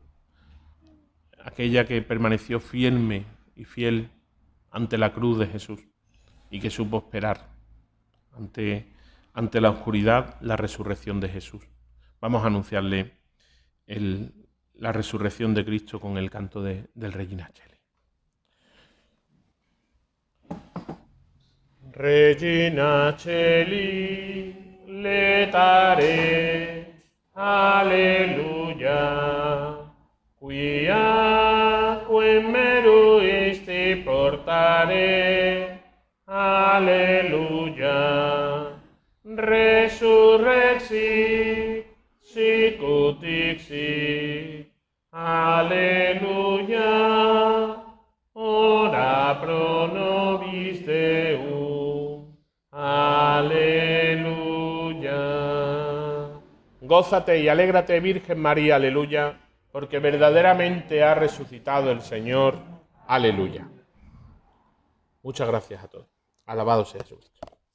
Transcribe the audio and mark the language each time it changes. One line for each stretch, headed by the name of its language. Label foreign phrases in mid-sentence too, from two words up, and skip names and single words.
Spanish: Aquella que permaneció firme y fiel ante la cruz de Jesús y que supo esperar ante la oscuridad la resurrección de Jesús. Vamos a anunciarle la resurrección de Cristo con el canto del Regina Coeli.
Latin: Regina Coeli, letare, alleluia, quia quem meruisti portare, alleluia, resurrexi, sicut dixi, Aleluya. Ora pro nobis Deum. Aleluya.
Spanish: Gózate y alégrate, Virgen María, aleluya, porque verdaderamente ha resucitado el Señor. Aleluya. Muchas gracias a todos. Alabado sea Jesucristo.